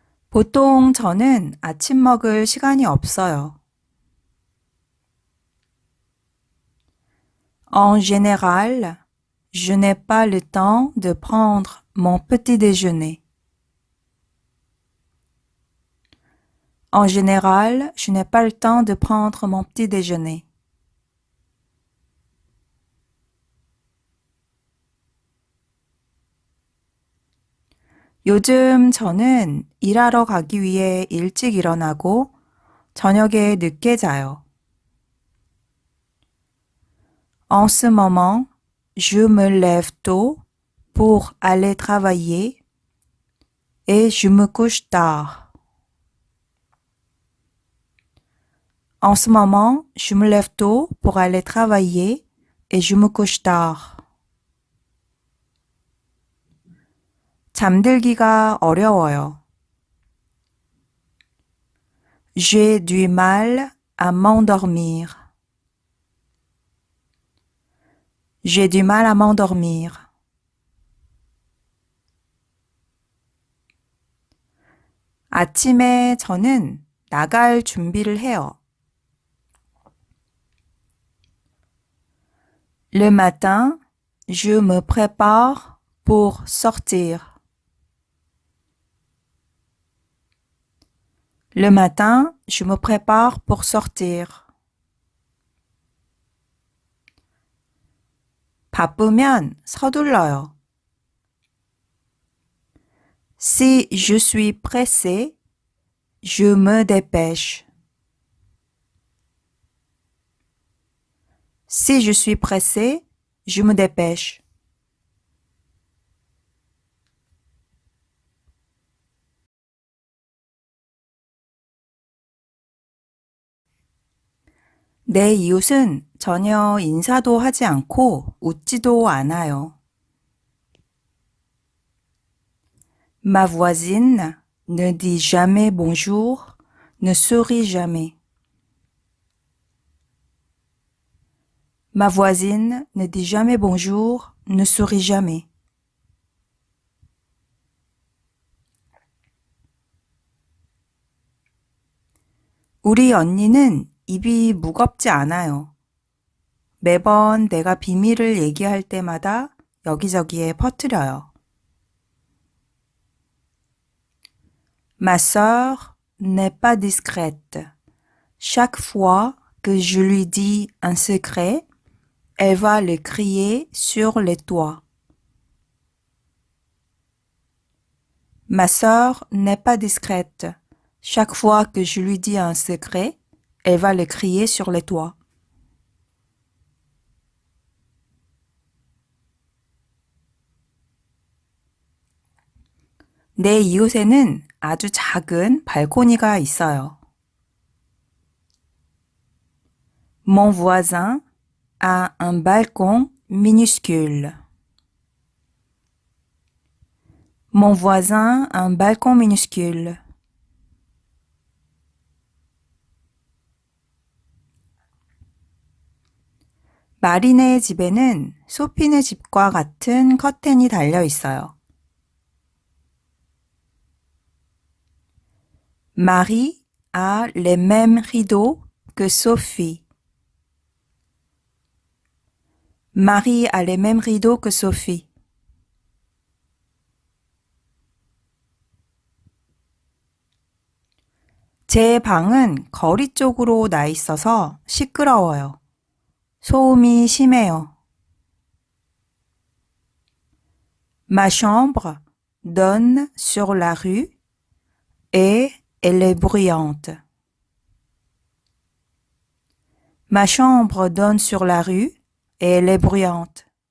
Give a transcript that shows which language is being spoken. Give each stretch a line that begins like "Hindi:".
Korean: 보통 저는 아침 먹을 시간이 없어요.
French: En général, je n'ai pas le temps de prendre mon petit déjeuner. En général, je n'ai pas le temps de prendre mon petit déjeuner.
Korean: 요즘 저는 일하러 가기 위해 일찍 일어나고 저녁에 늦게 자요.
French: En ce moment, je me lève tôt pour aller travailler et je me couche tard. En ce moment, je me lève tôt pour aller travailler et je me couche tard.
Korean: 잠들기가 어려워요.
French: J'ai du mal à m'endormir. J'ai du mal à m'endormir.
Korean: 아침에 저는 나갈 준비를 해요.
French: Le matin, je me prépare pour sortir. Le matin, je me prépare pour sortir.
Korean: 바쁘면 서둘러요.
French: Si je suis pressé, je me dépêche. Si je suis pressé, je me dépêche.
Korean: 내 이웃은 전혀 인사도 하지 않고 웃지도 않아요.
French: Ma voisine ne dit jamais bonjour, ne sourit jamais. Ma voisine ne dit jamais bonjour, ne sourit jamais.
Korean: 우리 언니는 입이 무겁지 않아요. 매번 내가 비밀을 얘기할 때마다 여기저기에 퍼뜨려요.
French: Ma sœur n'est pas discrète. Chaque fois que je lui dis un secret, elle va le crier sur les toits. Ma sœur n'est pas discrète. Chaque fois que je lui dis un secret, elle va le crier sur les toits.
Korean: 내 이웃에는 아주 작은 발코니가 있어요.
French: Mon voisin a un balcon minuscule. Mon voisin a un balcon minuscule.
Korean: 마리네 집에는 소피네 집과 같은 커튼이 달려 있어요.
French: Marie a les mêmes rideaux que Sophie. Marie a les mêmes rideaux que Sophie.
Korean: 제 방은 거리 쪽으로 나 있어서 시끄러워요. 소음이 심해요.
French: Ma chambre donne sur la rue et elle est bruyante. Ma chambre donne sur la rue et elle est bruyante.